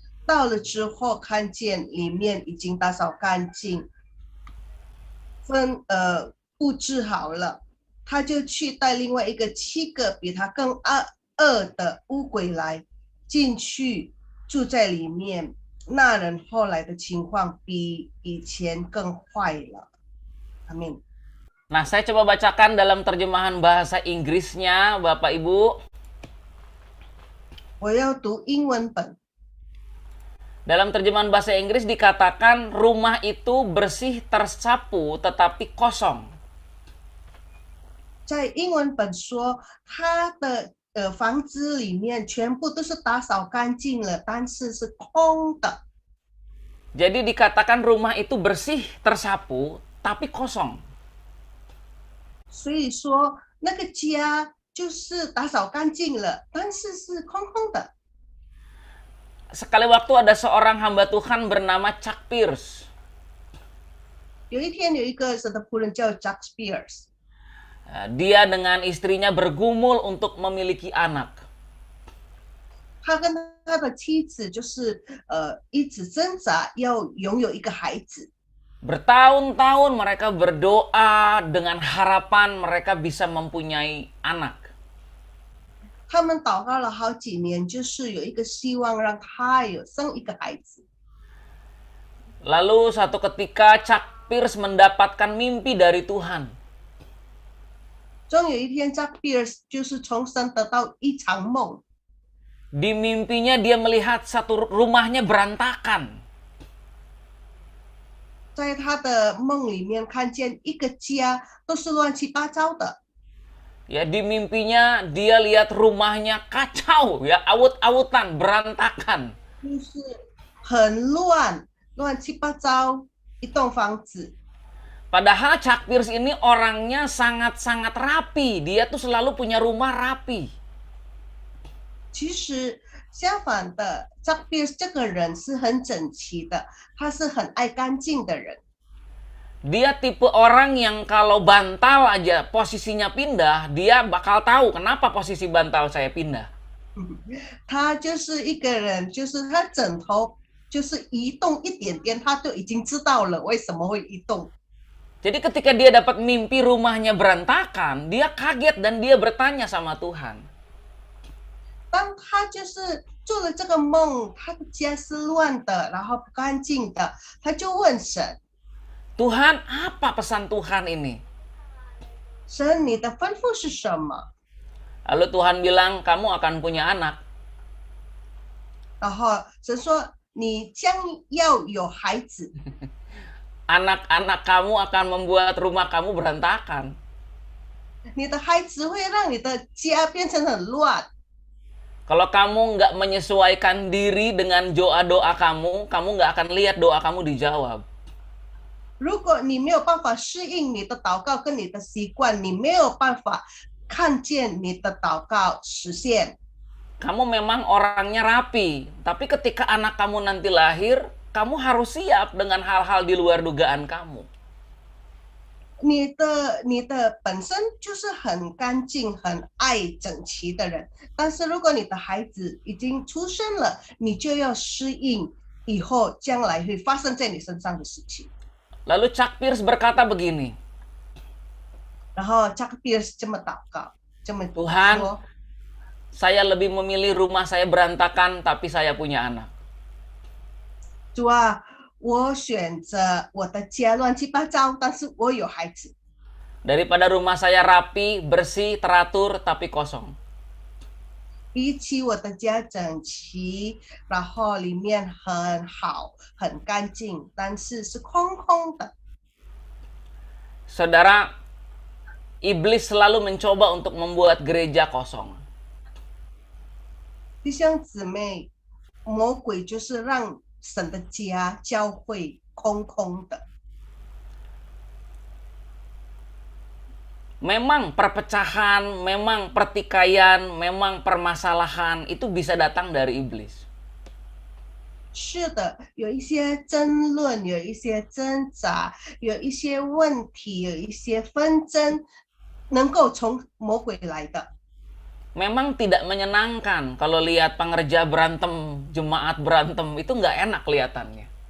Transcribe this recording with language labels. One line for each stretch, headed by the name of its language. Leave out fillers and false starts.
Chinese: 到了之后，看见里面已经打扫干净，布置好了，他就去带另外一个7个比他更恶的乌鬼来进去住在里面。那人后来的情况比以前更坏了。阿门。
Indonesian: Nah, saya coba bacakan dalam terjemahan bahasa Inggrisnya, Bapak Ibu.
Chinese: 我要读英文本。
Indonesian: Dalam terjemahan bahasa Inggris dikatakan rumah itu bersih tersapu tetapi kosong.
Chinese: 在英文本说，他的房子里面全部都是打扫干净了，但是是空的。
Indonesian: Jadi dikatakan rumah itu bersih tersapu tapi kosong.
Chinese: 所以说，那个家就是打扫干净了，但是是空空的。
Indonesian: Sekali waktu ada seorang hamba Tuhan bernama Chuck Pierce.
Chinese: 有一天有一个神的仆人叫 Chuck Pierce，
Indonesian: Dia dengan istrinya bergumul untuk memiliki anak.
Chinese: 他跟他的妻子就是一直挣扎要拥有一个孩子。
Indonesian: Bertahun-tahun mereka berdoa dengan harapan mereka bisa mempunyai anak.
Chinese: 他们祷告了好几年，就是有一个希望让他生一个孩子。
Indonesian: Lalu satu ketika Chuck Pierce mendapatkan mimpi dari Tuhan.
Chinese: 终有一天 ，Chuck Pierce 就是从神得到一场梦。
Indonesian: Di mimpinya dia melihat satu rumahnya berantakan.
Chinese: 在他的梦里面看见一个家都是乱七八糟的。
Indonesian: Ya, di mimpinya dia lihat rumahnya kacau, ya, awut-awutan, berantakan.
Chinese: 就是很乱，乱七八糟一栋房子。
Indonesian: Padahal Chuck Pierce ini orangnya sangat-sangat rapi. Dia tuh selalu punya rumah rapi.
Chinese: 其实相反的，Chuck Pierce 这个人是很整齐的，他是很爱干净的人。
Indonesian: Dia tipe orang yang kalau bantal aja posisinya pindah, dia bakal tahu kenapa posisi bantal saya pindah.
Chinese: 他就是一个人，就是他枕头就是移动一点点，他就已经知道了为什么会移动。
Indonesian: Jadi ketika dia dapat mimpi rumahnya berantakan, dia kaget dan dia bertanya sama Tuhan.
Chinese: 当他就是做了这个梦，他的家是乱的，然后不干净的，他就问神
Indonesian: Tuhan, apa pesan Tuhan ini?
Chinese: 神，你的吩咐是什么？
Indonesian: Lalu Tuhan bilang, kamu akan punya anak.
Chinese: 然后神说你将要有孩子，
Indonesian: Anak-anak kamu akan membuat rumah kamu berantakan.
Chinese: 你的孩子会让你的家变成很乱。
Indonesian: Kalau kamu nggak menyesuaikan diri dengan doa-doa kamu nggak akan lihat doa kamu dijawab.
Chinese: 如果你没有办法适应你的祷告跟你的习惯，你没有办法看见你的祷告实现。
Indonesian: Kamu memang orangnya rapi, tapi ketika anak kamu nanti lahir, kamu harus siap dengan hal-hal di luar dugaan kamu.
Chinese: 你的本身就是很干净、很爱整齐的人，但是如果你的孩子已经出生了，你就要适应以后将来会发生在你身上的事情。
Indonesian: Lalu Chuck Pierce berkata begini,
Chinese: 然后加克比尔是这么祷告，这么
Indonesian: Tuhan
Chinese: 说：
Indonesian: saya lebih memilih rumah saya berantakan, tapi saya punya anak.
Chinese: 主啊，我选择我的家乱七八糟，但是我有孩子，
Indonesian: Daripada rumah saya rapi, bersih, teratur, tapi kosong.
Chinese: 比起我的家整齐，然后里面很好、很干净，但是是空空的。
Indonesian: Saudara, iblis selalu mencoba untuk membuat gereja kosong.
Chinese: 弟兄姊妹，魔鬼就是让神的家、教会空空的。
Indonesian: Memang perpecahan, memang pertikaian, memang permasalahan itu bisa datang dari iblis.
Chinese: 是的，有一些争论，有一些挣扎，有一些问题，有一些纷争，能够从魔鬼来的。
Indonesian: Memang tidak menyenangkan kalau lihat pengerja berantem, jemaat berantem, itu nggak enak kelihatannya.